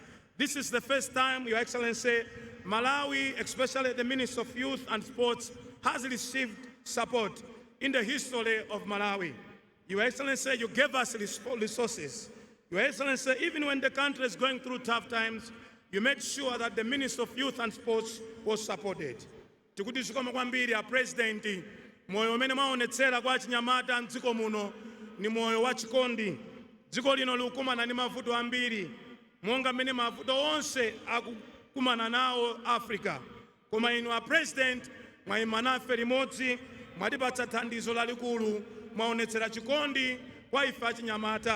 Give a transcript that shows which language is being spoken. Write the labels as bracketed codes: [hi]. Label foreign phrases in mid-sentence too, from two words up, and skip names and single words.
[en] This is the first time, Your Excellency, Malawi, especially the Minister of Youth and Sports, has received support in the history of Malawi. Your Excellency, you gave us resources. Your Excellency, even when the country is going through tough times, you made sure that the Minister of Youth and Sports was supported. [ny] Tikuti zikomo kwambiri a President, moyo umene mwaonetsera kwa achinyamata mdziko muno ni moyo wa chikondi. Dziko lino likumana ndi mavuto ambiri, monga mmene mavuto onse akukumana nawo Africa. Koma inu a President mwayima nafe limodzi, mwatipatsa thandizo lalikulu, mwaonetsera chikondi kwa ife achinyamata.